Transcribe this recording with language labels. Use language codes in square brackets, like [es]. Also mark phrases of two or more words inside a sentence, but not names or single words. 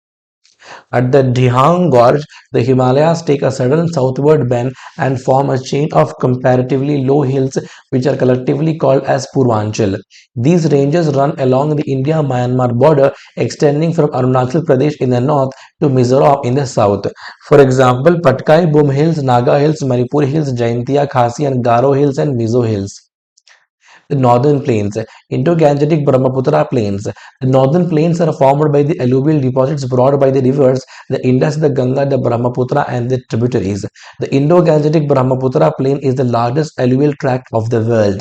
[en] At the Dihang Gorge, the Himalayas take a sudden southward bend and form a chain of comparatively low hills which are collectively called as Purvanchal. These ranges run along the India-Myanmar border extending from Arunachal Pradesh in the north to Mizoram in the south. For example, Patkai Bum Hills, Naga Hills, Manipur Hills, Jaintia, Khasi and Garo Hills and Mizo Hills. The northern plains, Indo-Gangetic Brahmaputra plains. The northern plains are formed by the alluvial deposits brought by the rivers, the Indus, the Ganga, the Brahmaputra and the tributaries. The Indo-Gangetic Brahmaputra plain is the largest alluvial tract of the world.